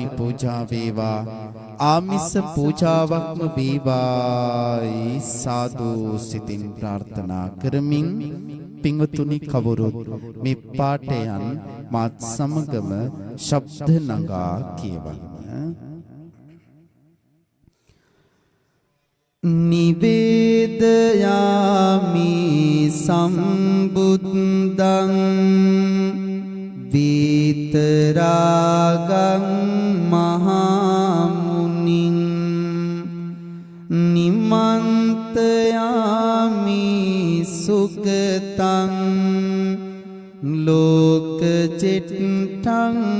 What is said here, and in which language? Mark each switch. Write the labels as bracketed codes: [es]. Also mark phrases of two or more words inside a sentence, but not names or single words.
[si] පූජා වේවා. ආමිස පූජාවක්ම වේවායි සාදු සිතින් ප්‍රාර්ථනා කරමින් පින්වතුනි කවුරුත් මේ පාඨයන් මාත් සමගම ශබ්ද නගා කියවන්න. [pi] නිවේදයාමි සම්බුද්ධං විතරාගං මහා මුනිං නිමන්තයාමි සුගතං ලෝකචිත්තං